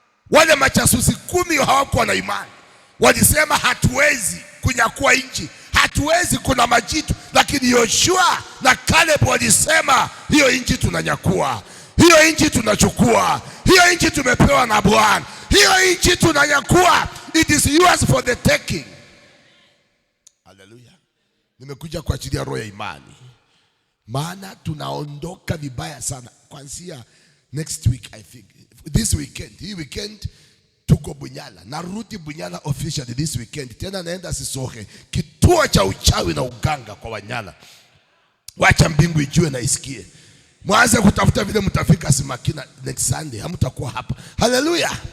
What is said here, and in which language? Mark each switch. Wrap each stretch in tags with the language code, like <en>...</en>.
<sw>Wale machasusi 10 hawakuwa na imani. Walisema hatuwezi kunyakua nchi, hatuwezi, kuna majitu. Lakini Joshua na Caleb walisema hiyo nchi tunanyakua, hiyo nchi tunachukua, hiyo nchi tumepewa na Bwana, hiyo nchi tunanyakua.</sw> <en>It is yours for the taking.</en> <sw>Haleluya. Nimekuja kwa ajili ya roho ya imani. Maana tunaondoka vibaya sana kuanzia</sw> <en>next week, I think this weekend.</en> <sw>Hii weekend tuko Bunyala. Narudi Bunyala</sw> <en>officially this weekend.</en> <sw>Tena naenda Sisohe, kituo cha uchawi na uganga kwa Wanyala. Wacha mbingu ijue na isikie. Mwanze kutafuta vile mtafika Simakina</sw> <en>next Sunday.</en> <sw>Hamtakuwa hapa. Haleluya.</sw>